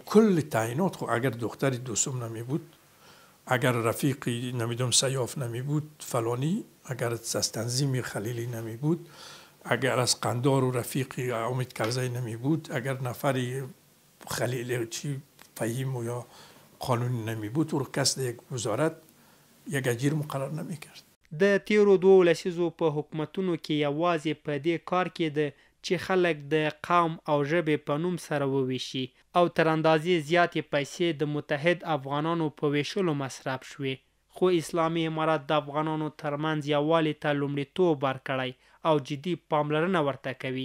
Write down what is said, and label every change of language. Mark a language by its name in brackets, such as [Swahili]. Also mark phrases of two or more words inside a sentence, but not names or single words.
[Persian] کل تعیینات خب اگر دختر دوستم نمی بود، اگر رفیقی نمیدونم سیاف نمی بود فلانی، اگر از تنظیم خلیلی نمی بود، اگر از قندار و رفیقی امید کرزی نمی بود، اگر نفری خلیل چی فهیم و یا قانونی نمی بود، او کس در یک وزارت یک اجیر مقرر نمی کرد. [Pashto] د تیرو 2 لسیزو په حکومتونو کې یوازې په دې کار کې ده چې خلک د قوم او ژبې په نوم سره وویشي او تر اندازې زیاتې پیسې د متحد افغانانو په ویشلو مصرف شوې. خو اسلامي امارت د افغانانو ترمنځ یووالي ته لومړیتوب ورکړی او جدي پاملرنه ورته کوي.